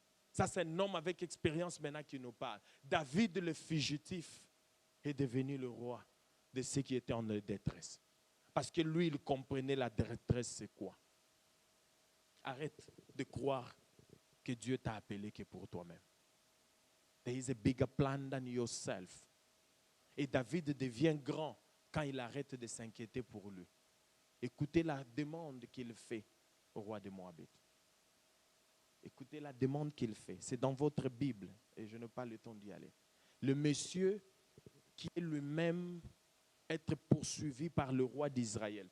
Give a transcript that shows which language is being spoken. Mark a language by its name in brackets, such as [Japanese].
[French] Ça, c'est un homme avec expérience maintenant qui nous parle. David le fugitif est devenu le roi de ceux qui étaient en détresse. Parce que lui, il comprenait la détresse, c'est quoi. Arrête de croire que Dieu t'a appelé que pour toi-même. [English] There is a bigger plan than yourself. [French] Et David devient grand quand il arrête de s'inquiéter pour lui. Écoutez la demande qu'il fait au roi de Moabit. Écoutez la demande qu'il fait. C'est dans votre Bible et je n'ai pas le temps d'y aller. Le monsieur qui est lui-même être poursuivi par le roi d'Israël.